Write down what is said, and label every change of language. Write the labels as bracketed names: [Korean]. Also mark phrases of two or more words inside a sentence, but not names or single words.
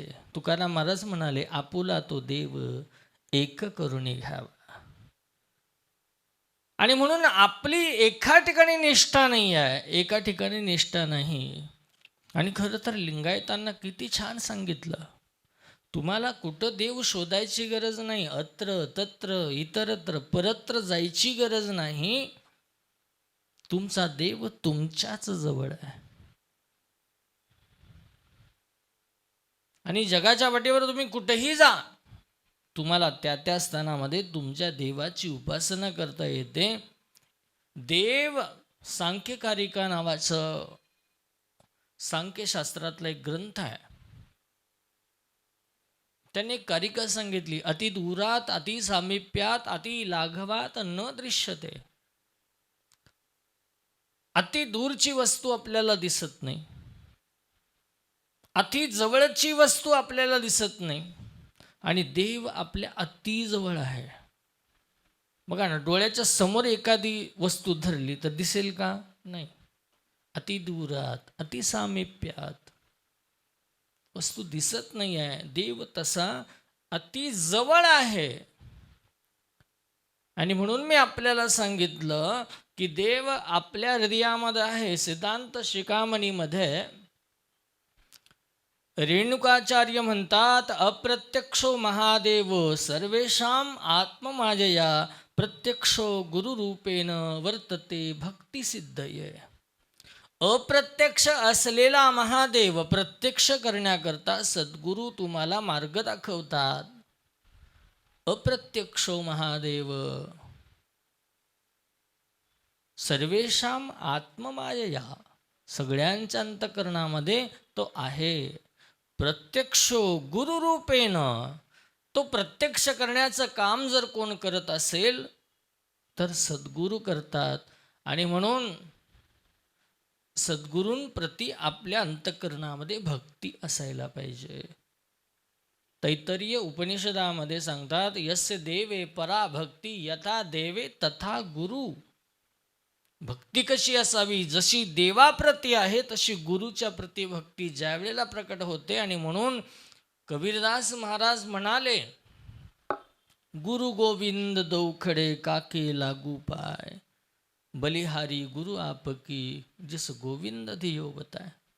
[Marathi] तुकाराम महाराज म्हणाले, आपुला तो देव एक करुणी घ्यावा. आणि म्हणून आपली एका ठिकाणी निष्ठा नाही आहे, एका ठिकाणी निष्ठा नाही. आणि खरं तर लिंगायतांना किती छान सांगितलं, तुम्हाला कुठं देव शोधायची गरज नाही, [Sanskrit] अत्र तत्र इतरत्र परत्र [Marathi] जायची गरज नाही. तुमचा देव तुमच्याच जवळ आहे. आणि जगाच्या वाटेवर तुम्ही कुठेही जा, तुम्हाला त्या स्थानामध्ये तुमच्या देवाची उपासना करता येते. देव सांख्यकारिका नावाचं सांख्यशास्त्रातला एक ग्रंथ आहे. त्यांनी कारिका सांगितली, [Sanskrit] अति दूरात अति सामिप्यात अति लाघवात न दृश्यते. [Marathi] अति दूरची वस्तू आपल्याला दिसत नाही, अति जवळची वस्तू आपल्याला दिसत नाही, आणि देव आपल्या अति जवळ आहे. बघा ना, डोळ्याच्या समोर एखादी वस्तू धरली तर दिसेल का? नाही. [Sanskrit] अति दूरात अति सामिप्यात [Marathi] वस्तू दिसत नाही आहे. देव तसा अति जवळ आहे. आणि म्हणून मी आपल्याला सांगितलं की देव आपल्या हृदयामध्ये आहे. सिद्धांत शिखामणीमध्ये रेणुकाचार्य म्हणतात, [Sanskrit] अप्रत्यक्षो महादेव सर्वेषां आत्ममायया प्रत्यक्षो गुरुरूपेण वर्तते भक्ती सिद्धये. [Marathi] अप्रत्यक्ष असलेला महादेव प्रत्यक्ष करण्याकरता सद्गुरू तुम्हाला मार्ग दाखवतात. [Sanskrit] अप्रत्यक्षो महादेव सर्वेषां आत्ममायया, [Marathi] सगळ्यांच्या अंतःकरणामध्ये तो आहे. [Sanskrit] प्रत्यक्षो गुरुरूपेण, [Marathi] तो प्रत्यक्ष करण्याचं काम जर कोण करत असेल तर सद्गुरू करतात. आणि म्हणून सद्गुरूंप्रती आपल्या अंतःकरणामध्ये भक्ती असायला पाहिजे. तैत्तरीय उपनिषदामध्ये सांगतात, [Sanskrit] यस्य देवे परा भक्ती यथा देवे तथा गुरु. [Marathi] भक्ती कशी असावी? जशी देवाप्रती आहे तशी गुरुच्या प्रती भक्ती ज्या वेळेला प्रकट होते. आणि म्हणून कबीरदास महाराज म्हणाले, [Hindi] गुरु गोविंद दौखडे काके लागू पाय, बलिहारी गुरु आपकी जिस गोविंद धियो बताय.